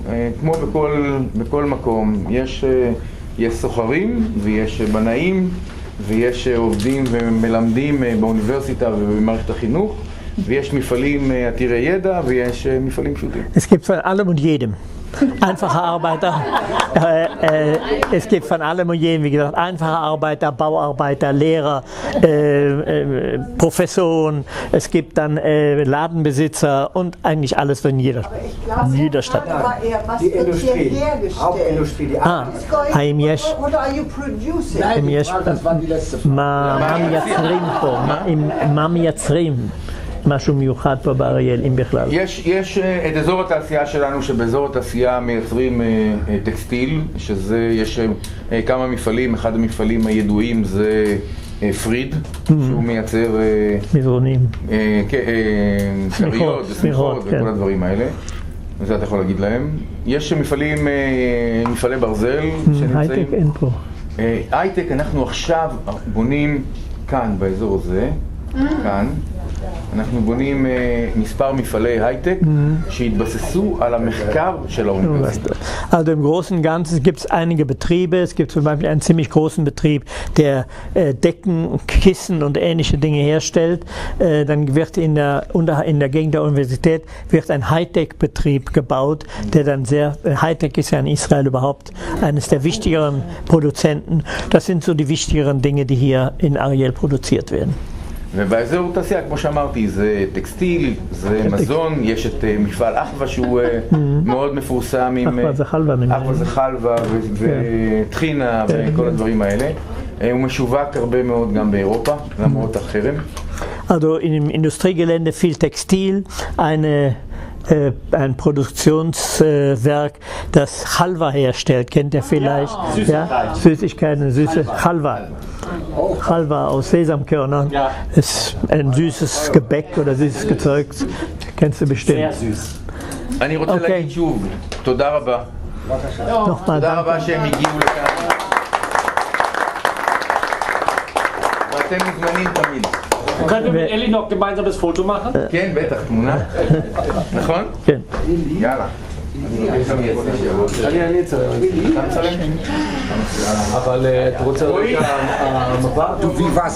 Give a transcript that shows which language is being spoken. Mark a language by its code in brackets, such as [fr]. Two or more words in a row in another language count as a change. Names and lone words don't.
[he] כמו בכל מקום, יש סוחרים ויש בנאים ויש עובדים ומלמדים באוניברסיטה ובמערכת החינוך ויש מפעלים עתירי ידע ויש מפעלים פשוטים. [de] Es gibt von allem und jedem. Einfache Arbeiter, es gibt von allem und jedem, wie gesagt, einfache Arbeiter, Bauarbeiter, Lehrer, Professoren, es gibt dann Ladenbesitzer und eigentlich alles in jeder Stadt. Die Industrie, Hauptindustrie, die [he] האם יש, [de] das war die letzte Frage. [he] מה מייצרים פה, מה מייצרים? משהו מיוחד פה באריאל, אם בכלל. יש את אזור התעשייה שלנו, שבאזור התעשייה מייצרים טקסטיל, שזה, יש כמה מפעלים, אחד המפעלים הידועים זה פריד, שהוא מייצר מזרונים, כריות ושמיכות וכל הדברים האלה. זה אתה יכול להגיד להם. יש מפעלי ברזל שנמצאים. הייטק אין פה. הייטק אנחנו עכשיו בונים כאן באזור הזה, כאן. אנחנו בונים מספר מפעלי הייטק שהתבססו על המחקר של האוניברסיטה. [de] Also im Großen und Ganzen gibt es einige Betriebe. Es gibt zum Beispiel einen ziemlich großen Betrieb, der Decken, Kissen und ähnliche Dinge herstellt. Dann wird in der Gegend der Universität wird ein Hightech-Betrieb gebaut, der dann Hightech ist ja in Israel überhaupt eines der wichtigeren Produzenten. Das sind so die wichtigeren Dinge, die hier in Ariel produziert werden. [he] ובאזור תעשייה, כמו שאמרתי, זה טקסטיל, זה מזון, יש את מפעל אחווה שהוא מאוד מפורסם עם אחווה זה חלבה וטחינה וכל הדברים האלה. הוא משווק הרבה מאוד גם באירופה, למרות החרם. [de] Also im Industriegelände viel Textil, ein Produktionswerk, das Halva herstellt, kennt ihr vielleicht? Ja? Süßigkeiten, süße Halva. Halva aus Sesamkörnern, ist ein süßes Gebäck oder süßes Gezeug. Kennst du bestimmt. Sehr süß. [he] אני רוצה אוקיי. להגיד שוב, תודה רבה. [de] Nochmal [he] תודה [de] danke. [he] רבה שהם הגיעו לכאן. ואתם מוזמנים תמיד. [de] Können wir mit Elli noch gemeinsam das Foto machen? [he] כן, בטח, תמונה. נכון? כן. יאללה. אני אצלם. אתה מצלם? אבל אתה רוצה... [de] Du, wie war's?